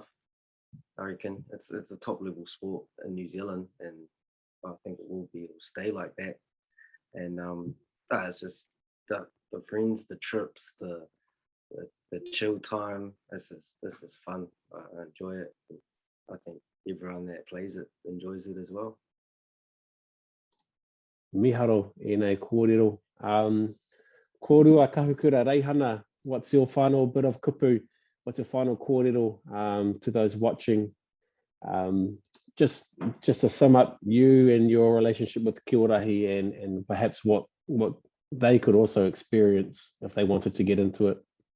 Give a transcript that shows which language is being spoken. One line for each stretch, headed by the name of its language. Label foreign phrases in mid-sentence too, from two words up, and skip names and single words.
English: I reckon it's a top level sport in New Zealand, and I think it'll stay like that. And it's just the friends, the trips, the chill time. This is fun. I enjoy it. I think everyone that plays it enjoys it as well.
Māori: Miharo e nei kōrero. Kōrua Kahukura Reihana,
English: what's your final bit of kupu? What's your final kōrero to those watching? Just to sum up you and your relationship with KIORAHI, and perhaps what they could also experience if they wanted to get into it.